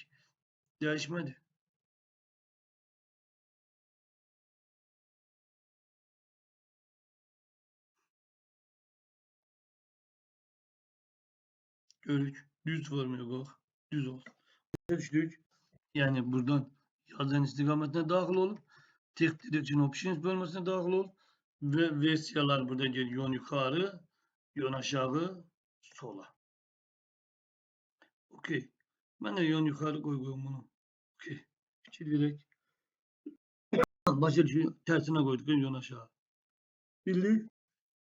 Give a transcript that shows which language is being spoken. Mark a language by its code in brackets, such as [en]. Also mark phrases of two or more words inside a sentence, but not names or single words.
[az] Dəyişmədi. Görürük. Düz formaya qoyaq. Düz olsun. Başa düşdük. Yəni buradan yazın istiqamətinə daxil olub. [en] Text Direction Options [az] bölməsinə daxil ol və versiyalar burada gelir. [tr] Yön yukarı, yön aşağı, sola. Okey. Ben de yön yukarı koyuyorum bunu. [az] Okey. Fikir verək. Başa düşün. [tr] Tersine koyduk. Yön aşağı. Bildik.